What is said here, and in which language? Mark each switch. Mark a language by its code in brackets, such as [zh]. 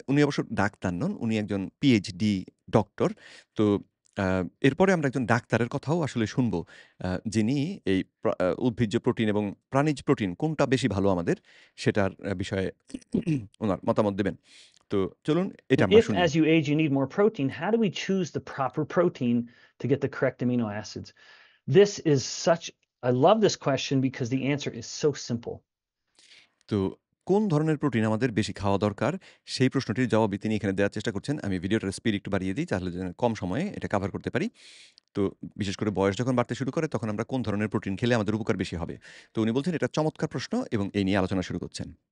[bn] উনি অবশ্য ডাক্তার নন। উনি একজন পিএইচডি ডক্টর। তো আ এরপরে আমরা একজন ডাক্তারের কথাও আসলে শুনবো। যিনি এই উদ্ভিজ্জ প্রোটিন এবং প্রাণিজ প্রোটিন কোনটা বেশি ভালো আমাদের সেটার বিষয়ে উনার মতামত দেবেন। তো চলুন এটা আমরা [en] If [bn] শুনি। [en] as you age you need more protein, how do we choose the proper protein to get the correct amino acids? This is such I love this question because the answer is so simple. [bn] তো কোন ধরনের protein আমাদের বেশি খাওয়া দরকার? সেই প্রশ্নটির জবাবই তিনি এখানে দেওয়ার চেষ্টা করছেন। আমি ভিডিওটার স্পিড একটু বাড়িয়ে দিই তাহলে যেন কম সময়ে এটা কভার করতে পারি। তো বিশেষ করে বয়স যখন বাড়তে শুরু করে তখন আমরা কোন ধরনের প্রোটিন খেলে আমাদের উপকার বেশি হবে? তো উনি বলছেন এটা চমৎকার প্রশ্ন এবং এই নিয়ে আলোচনা শুরু করছেন।